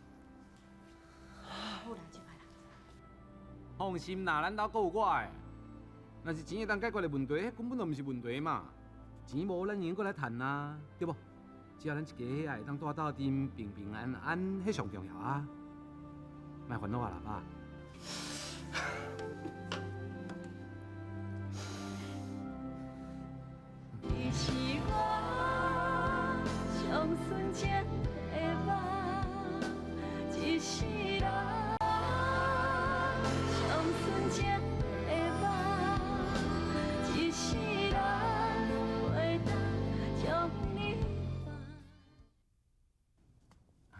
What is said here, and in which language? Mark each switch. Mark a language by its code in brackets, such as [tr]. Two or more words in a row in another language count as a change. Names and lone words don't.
[nan] 好啦，即摆啦。放心啦，咱兜阁有我的。若是钱会当解决的问题，迄根本就毋是问题嘛。钱无，咱用过来谈啊，对无？只要咱一家伙会当住斗阵，平平安安，迄上重要啊。莫烦恼啊，老爸。你是我上纯情的梦，一世人上纯情的梦，一世人袂当将你放。